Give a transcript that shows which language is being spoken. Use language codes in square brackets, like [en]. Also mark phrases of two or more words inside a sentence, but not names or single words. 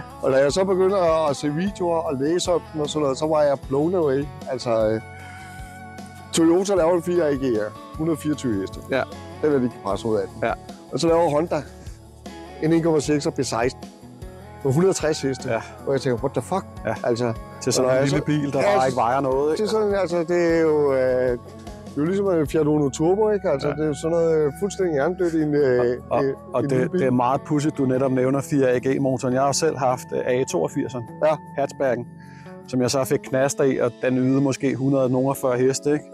[da] Og da jeg så begyndte at se videoer og læse op den og sådan noget, så var jeg [en] blown away. [da] Altså, Toyota laver en 4 AGR, 124 heste. Ja. Det vil de ikke presse ud af den. Ja. Og så laver Honda en 1,6 B16 på 160 heste. Ja. Og jeg tænker, [en] what the fuck? [da] Ja. Altså, til sådan en lille bil, der bare ikke vejer noget, ikke? Det er sådan, altså, det er jo ligesom en Fiat Uno Turbo, ikke? Altså, det er jo sådan noget fuldstændig jerndødt i en det er meget pudsigt, du netop nævner 4 AG-motoren. Jeg har selv haft AE82'eren, hatchbacken. som jeg så fik knaster i, og den ydede måske 140 heste, ikke?